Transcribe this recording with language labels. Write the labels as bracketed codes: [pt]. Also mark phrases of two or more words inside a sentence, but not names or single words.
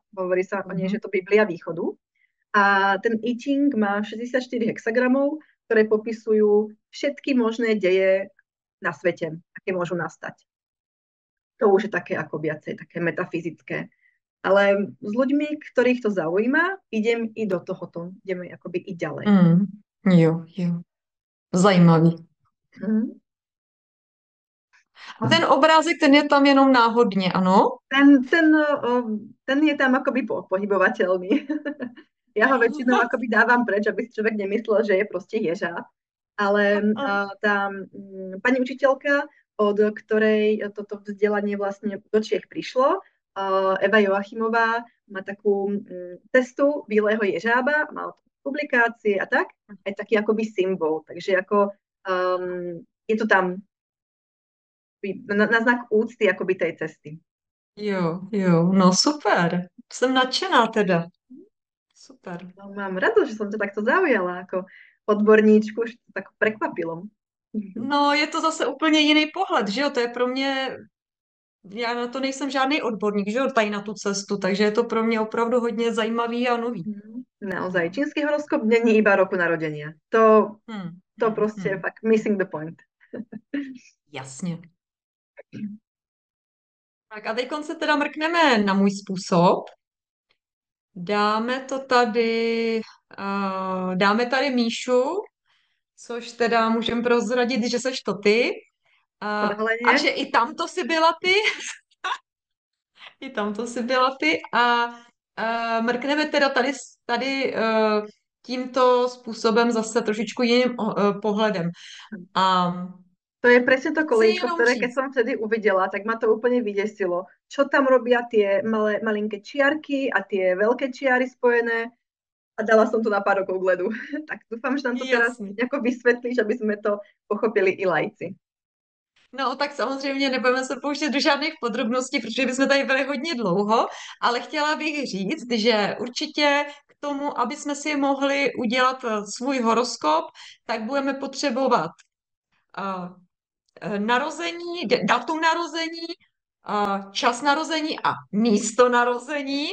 [sk] Hovorí sa o nej, že to Biblia východu. A ten I Ching má 64 hexagramov, ktoré popisujú všetky možné deje na svete, aké môžu nastať. To už je také ako viacej, také metafyzické. Ale s ľuďmi, ktorých to zaujíma, idem i do tohoto. Ideme akoby i ďalej. [cs] Jo, jo. Zajímavý. A ten obrázek, ten je tam jenom náhodně, ano? [sk] Ten je tam akoby pohybovateľný. Ja ho väčšinou akoby dávam preč, aby si človek nemyslel, že je proste ježa. Ale tá pani učiteľka, od ktorej toto vzdelanie vlastne do Čiech prišlo, Eva Joachimová, má takú cestu bílého ježába, má publikácie a tak, aj taký akoby symbol. Takže ako je to tam na znak úcty akoby tej cesty. [cs] Jo, jo, no super. Jsem nadšená teda. Super. [sk] No, mám radosť, že som ťa takto zaujala ako odborníčku, že to tak prekvapilo. [cs] No, je to zase úplně jiný pohled, že jo? To je pro mě, já na to nejsem žádný odborník, že jo, tady na tu cestu, takže je to pro mě opravdu hodně zajímavý a nový. [sk] Naozaj, čínsky horoskop není iba roku narodenia. To proste je fakt [en] missing the point. [cs] Jasně. Tak a teď se teda mrkneme na můj způsob. Dáme to tady, dáme tady Míšu, což teda můžeme prozradit, že seš to ty. A že i tamto si byla ty. I tamto si byla ty. A mrkneme teda tady tímto způsobem zase trošičku jiným pohledem. [sk] To je presne to kolíčko, ktoré keď [cs] říct. [sk] som vtedy uvidela, tak ma to úplne vydesilo. Čo tam robia tie malinké čiarky a tie veľké čiary spojené. a dala som to na pár rokov k ledu. Tak dúfam, že nám to teraz [cs] Jasně. [sk] nejako vysvetlíš, aby sme to pochopili i lajci. [cs] No, tak samozřejmě nebudeme se pouštět do žádných podrobností, protože bychom tady byli hodně dlouho, ale chtěla bych říct, že určitě k tomu, aby jsme si mohli udělat svůj horoskop, tak budeme potřebovat narození, datum narození, čas narození a místo narození.